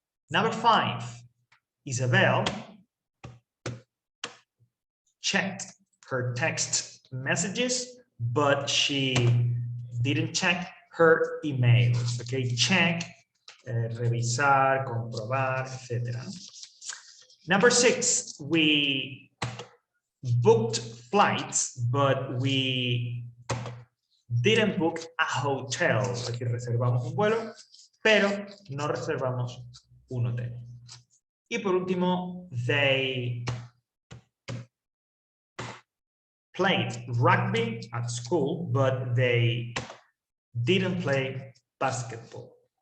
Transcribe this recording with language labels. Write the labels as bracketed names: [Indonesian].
[English] Number 5, Isabel checked her text messages, but she didn't check her emails. [Spanish] Okay, check, revisar, comprobar, etc. [English] Number 6, we booked flights, but we didn't book a hotel. [Spanish] Es decir, reservamos un vuelo, pero no reservamos un hotel. Y por último, [English] they played rugby at school, but they didn't play basketball.